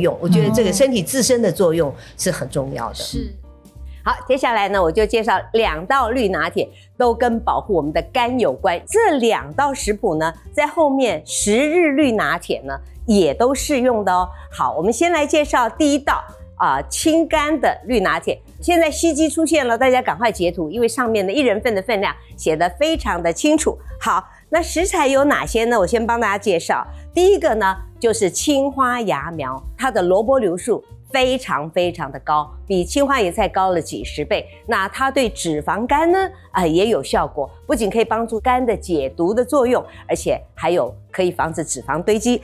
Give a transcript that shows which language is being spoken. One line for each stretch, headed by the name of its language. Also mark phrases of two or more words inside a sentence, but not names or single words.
Chinese: 我覺得這個身體自身的作用是很重要的。好，接下來呢，我就介紹2道綠拿鐵，都跟保護我們的肝有關。這2道食譜呢，在後面10日綠拿鐵呢，也都適用的哦。好，我們先來介紹第一道清肝的綠拿鐵。現在西機出現了，大家趕快截圖，因為上面的1人份的分量寫得非常的清楚。好，那食材有哪些呢？我先幫大家介紹。第一個呢，就是青花芽苗，它的蘿蔔硫素非常非常的高，比青花椰菜高了幾10倍。那它對脂肪肝呢也有效果，不僅可以幫助肝的解毒的作用，而且還有可以防止脂肪堆積。